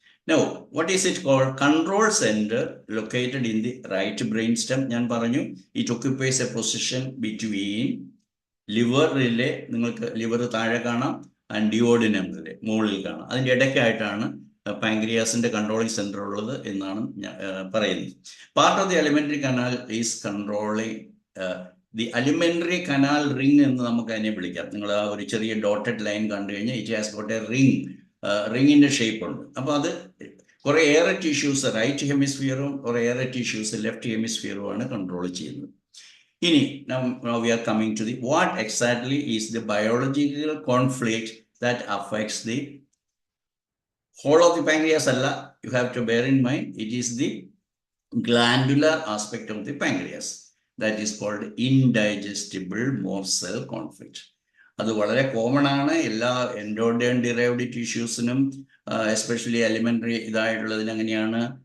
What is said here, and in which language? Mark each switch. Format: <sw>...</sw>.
<en>Now what is it called? Control center located in the right brain stem.</en> <ml>ഞാൻ പറഞ്ഞു, it occupies a position between ലിവറിലെ, നിങ്ങൾക്ക് liver താഴെ കാണാം, and ഡിയോഡിനമിലെ മുകളിൽ കാണാം. അതിൻ്റെ ഇടയ്ക്കായിട്ടാണ് പാങ്ക്രിയാസിന്റെ കൺട്രോളിംഗ് സെന്റർ ഉള്ളത് എന്നാണ് പറയുന്നത്.</ml> <en>Part of the alimentary canal is controlling the alimentary canal ring എന്ന് നമുക്ക് അതിനെ വിളിക്കാം.</en> <ml>നിങ്ങൾ ആ ഒരു ചെറിയ ഡോട്ടഡ് ലൈൻ കണ്ടു കഴിഞ്ഞാൽ it has got A ring, റിങ്ങിന്റെ ഷേപ്പ് ഉണ്ട്. അപ്പോൾ അത് കുറെ ഏറെ ടിഷ്യൂസ് റൈറ്റ് ഹെമിസ്ഫിയറും കുറെ ഏറെ ടിഷ്യൂസ് ലെഫ്റ്റ് ഹെമിസ്ഫിയറും ആണ് കൺട്രോൾ ചെയ്യുന്നത്.</ml> <en>ഇനി now we are coming to the what exactly is the biological conflict that affects the whole of the pancreas. alla, you have to bear in mind, it is the glandular aspect of the pancreas that is called indigestible morsel conflict.</en> <ml>അത് വളരെ common ആണ് എല്ലാ endoderm derived ടിഷ്യൂസിനും, especially elementary ഇതായിട്ടുള്ളതിന് അങ്ങനെയാണ്.</ml>